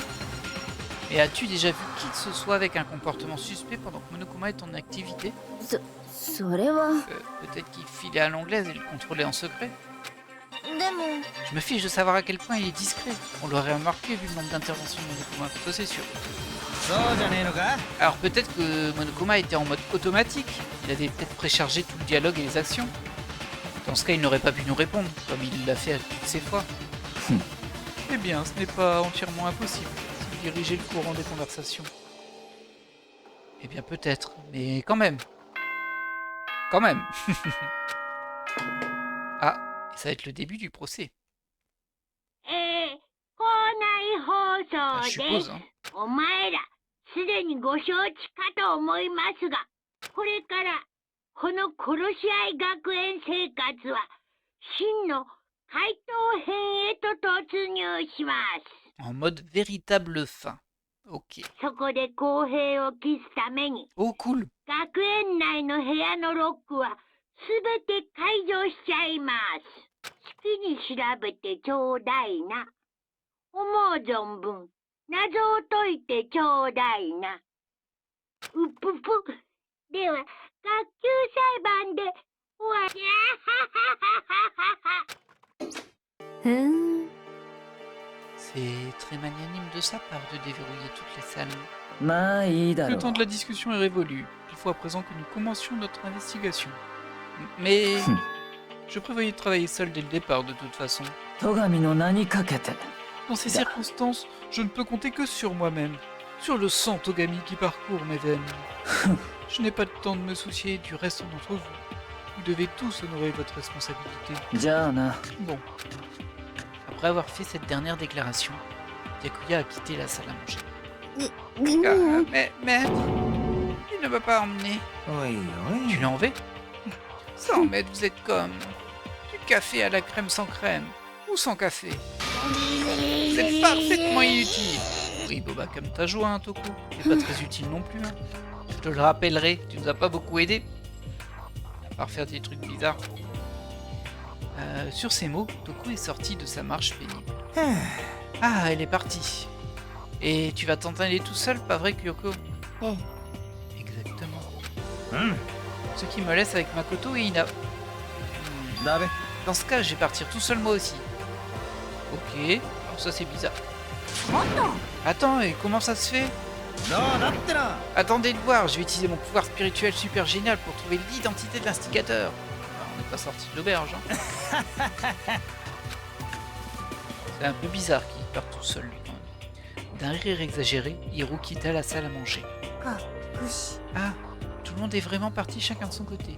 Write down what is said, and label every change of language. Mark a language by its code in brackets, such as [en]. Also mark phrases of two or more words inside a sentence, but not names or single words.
[fr] Et as-tu déjà vu qui que ce soit avec un comportement suspect pendant que Monokuma est en activité? [ja] それは [fr] Peut-être qu'il filait à l'anglaise et le contrôlait en secret. [ja] でも [fr] Je me fiche de savoir à quel point il est discret. On l'aurait remarqué vu le nombre d'interventions de Monokuma, ça c'est sûr. [ja] そうじゃねえのか [fr] Alors peut-être que Monokuma était en mode automatique. Il avait peut-être préchargé tout le dialogue et les actions. Dans ce cas, il n'aurait pas pu nous répondre, comme il l'a fait à toutes ces fois. Eh bien, ce n'est pas entièrement impossible, s'il dirigeait le courant des conversations. Eh bien peut-être, mais quand même. Quand même. Ah, et ça va être le début du procès. [ja] 校内放 [fr] Ah, [ja] 送 [fr] je [ja] で [fr] suppose, hein. [ja] お前らすでにご承知かと思いますが、これからこの殺し合い学園生活は真の怪盗編へと突入します。 [fr] En mode véritable fin. Ok. [ja] そこで公平を期すために [fr] Oh, cool. [ja] 学園内の部屋のロックはすべて解除しちゃいます。好きに調べてちょうだいな。思う存分謎を解いてちょうだいな。うぷぷ。では学級裁判でおわりゃ。ふん。 [fr] C'est très magnanime de sa part de déverrouiller toutes les salles. [ja] まあいいだろ [fr] Le [ja] う [fr] temps de la discussion est révolu. Il faut à présent que nous commencions notre investigation. Mais je prévoyais de travailler seul dès le départ de toute façon. [ja] 戸上の名にかけて [fr] Dans ces circonstances, je ne peux compter que sur moi-même. Sur le sang Togami qui parcourt mes veines. Je n'ai pas le temps de me soucier du reste d'entre vous. Vous devez tous honorer votre responsabilité. [ja] じゃあな [fr] Bon. Après avoir fait cette dernière déclaration, Yakuya a quitté la salle à manger. Mais... Il ne m'a pas emmené. [ja] おいお [fr] Tu [ja] い [fr] l'as enlevé? Sans maître, vous êtes comme... Du café à la crème sans crème. Ou sans café. Vous êtes parfaitement inutile. Oui, Boba, comme ta joie, hein, Toku. C'est pas très utile non plus, hein. Je te le rappellerai, tu nous as pas beaucoup aidé. À part faire des trucs bizarres. Sur ces mots, Toku est sorti de sa marche pénible. Ah, elle est partie. Et tu vas t'entraîner tout seul, pas vrai, Kyoko? Eh. Exactement. [ja] うん [fr] Ce qui me laisse avec Makoto et Ina. [ja] だべ [fr] Dans ce cas, je vais partir tout seul moi aussi. Ok, alors ça c'est bizarre. Attends, et comment ça se fait? [ja] どうだってな [fr] Attendez de voir, je vais utiliser mon pouvoir spirituel super génial pour trouver l'identité de l'instigateur. Ah, on n'est pas sorti de l'auberge, hein. C'est un peu bizarre qu'il parte tout seul, lui, quand même. D'un rire exagéré, Hiro quitta la salle à manger. Ah, tout le monde est vraiment parti chacun de son côté.